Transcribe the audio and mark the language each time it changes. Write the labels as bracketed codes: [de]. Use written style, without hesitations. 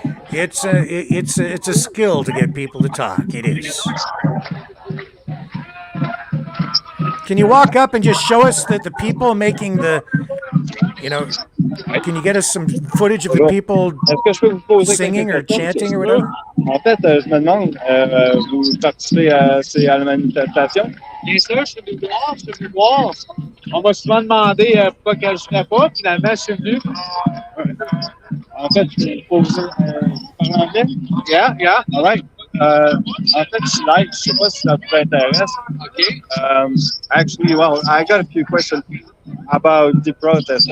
[en] It's a skill to get people to talk. It is. Can you walk up and just show us that the people making the, can you get us some footage of the people [fr] Est-ce que je peux vous poser [en] singing or [fr] quelques questions? [en] chanting or whatever? [fr] En fait, je me demande, vous participez à la manifestation? Bien sûr, je suis venu voir. On m'a souvent demandé pourquoi que je ne serais pas. Finalement, je suis venu. En fait, il faut vous parler anglais? [en] Yeah. All right. [fr] En fait, je ne sais pas si ça vous intéresse. [en] Okay. Actually, well, I got a few questions about the protest.